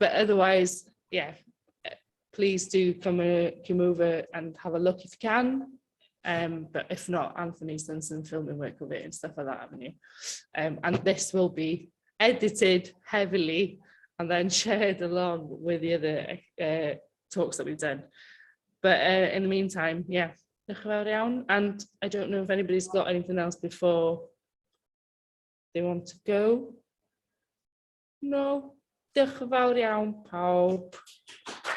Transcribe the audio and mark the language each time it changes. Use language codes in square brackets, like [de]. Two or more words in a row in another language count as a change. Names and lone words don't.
[en] But otherwise, yeah, please do come over and have a look if you can. But if not, Anthony's done some filming work of it and stuff like that, haven't you? And this will be edited heavily and then shared along with the other talks that we've done. But in the meantime, yeah, [cy] diolch yn fawr iawn. [en] And I don't know if anybody's got anything else before they want to go. No, [cy] diolch yn fawr iawn, pawb.